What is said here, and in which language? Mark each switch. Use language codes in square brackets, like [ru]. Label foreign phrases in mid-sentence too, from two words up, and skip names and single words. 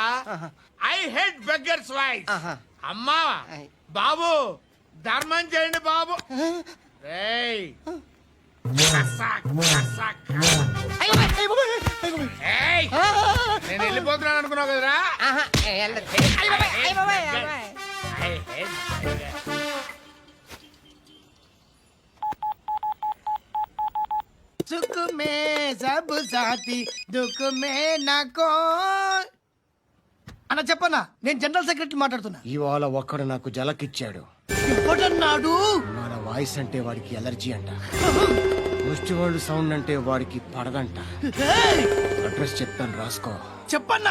[en] I hate beggars voice. [te] అమ్మా బాబు ధర్మం చేయండి బాబు. ఏయ్, ఏయ్, నేను వెళ్ళిపోతున్నాను అనుకున్నావు కదరా. [en] I hate beggars. [hi] सुख में सब साथी दुख में नाको. [te] అన్న చెప్పన్నా, నేను [en] general secretary [te] మాట్లాడుతున్నా. ఇవాళ ఒక్కడు నాకు జలకిచ్చాడు. ఇవ్వడన్నాడు. మన వాయిస్ అంటే వాడికి ఎలర్జీ అంట. ముష్టి వాళ్ళు సౌండ్ అంటే వాడికి పడదంట. అడ్రస్ చెప్తాను రాసుకో. చెప్పన్నా.